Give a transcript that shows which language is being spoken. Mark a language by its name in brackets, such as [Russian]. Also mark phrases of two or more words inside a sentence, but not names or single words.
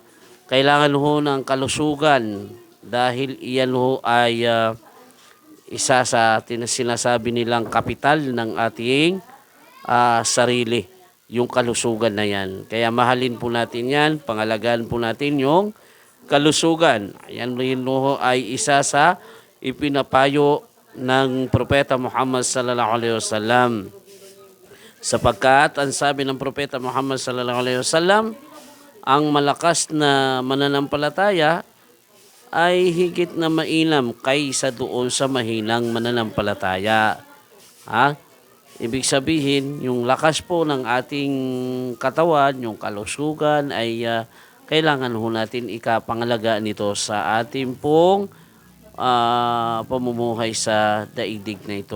[Filipino] Kailangan ho ng kalusugan dahil iyan ho ay isa sa sinasabi nilang kapital ng ating sarili. Yung kalusugan na yan. Kaya mahalin po natin yan. Pangalagaan po natin yung kalusugan. Ayan rin ay isa sa ipinapayo ng Propeta Muhammad [Arabic] صلى الله عليه وسلم. [Filipino] Sapagkat ang sabi ng Propeta Muhammad [Arabic] صلى الله عليه وسلم, [Filipino] ang malakas na mananampalataya ay higit na mainam kaysa doon sa mahinang mananampalataya. Ibig sabihin, yung lakas po ng ating katawan, yung kalusugan ay kailangan ho natin ikapangalagaan nito sa ating pong pamumuhay sa daigdig na ito.